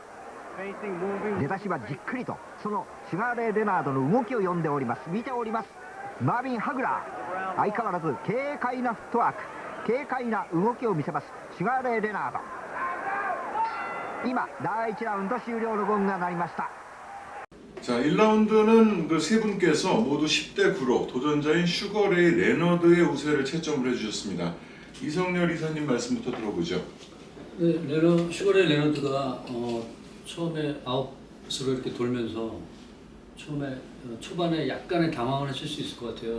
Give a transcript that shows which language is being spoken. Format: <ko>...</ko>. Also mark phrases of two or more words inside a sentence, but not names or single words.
<ja>出だしはじっくりとそのシュガーレイ・レナードの動きを読んでおります。見ております。マービン・ハグラー、相変わらず軽快なフットワーク、軽快な動きを見せますシュガーレイ・レナード。今第1ラウンド終了のゴングが鳴りました。</ja> <ko>자, 1라운드는 그 세 분께서 모두 10대 9로 도전자인 슈거레이 레너드의 우세를 채점을 해주셨습니다. 이성열 이사님 말씀부터 들어보죠. 네, 슈거레이 레너드가 처음에 아웃으로 이렇게 돌면서 처음에 초반에 약간의 당황을 했을 수 있을 것 같아요.</ko>